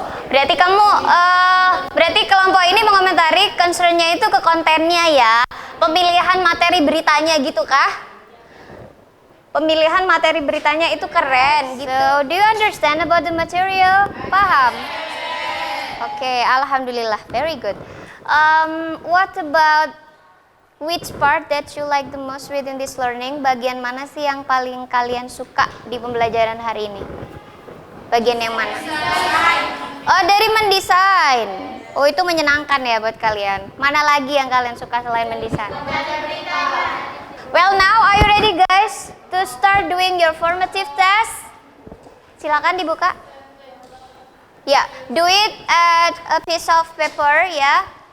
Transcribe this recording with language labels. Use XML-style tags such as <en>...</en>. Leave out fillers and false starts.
<id>Berarti berarti kelompok ini mengomentari concernnya itu ke kontennya ya. Pemilihan materi beritanya gitu kah? Pemilihan materi beritanya itu keren gitu.</id> <en>So, do you understand about the material?</en> <id>Paham?</id> <en>Oke, alhamdulillah, very good. What about which part that you like the most within this learning?</en> <id>Bagian mana sih yang paling kalian suka di pembelajaran hari ini? Bagian yang mana? Oh, dari mendesain. Oh, itu menyenangkan ya buat kalian. Mana lagi yang kalian suka selain mendesain?</id> <en>Well, now are you ready guys to start doing your formative test?</en> <id>Silakan dibuka.</id> <en>Ya, do it at a piece of paper ya.</en>